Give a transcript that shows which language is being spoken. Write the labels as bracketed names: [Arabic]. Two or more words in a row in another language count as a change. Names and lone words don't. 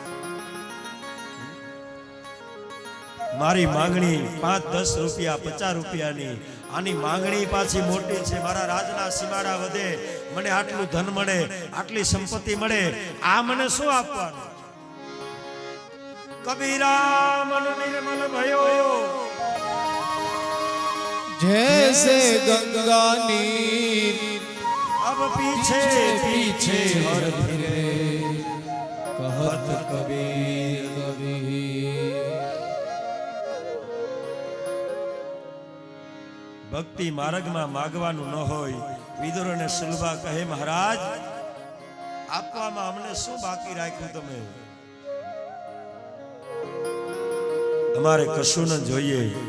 [Gujarati] મારી માંગણી 5-10 રૂપિયા 50 રૂપિયાની, આની માંગણી પાછી મોટી છે. મારા રાજના સીમાડા વધે, મને આટલું ધન મળે, આટલી સંપત્તિ મળે, આ મને શું આપવાનું? [Hindi] कबीरा मन निर्मल भयो, जैसे गंगा नीर अब पीछे पीछे हर फिरे, कहत कबीर कबीर। [Gujarati] ભક્તિ માર્ગમાં માગવાનું ન હોય. વિદુર અને સુલભા કહે, મહારાજ આપવામાં અમને શું બાકી રાખ્યું? તમે અમારે કશું ન જોઈએ.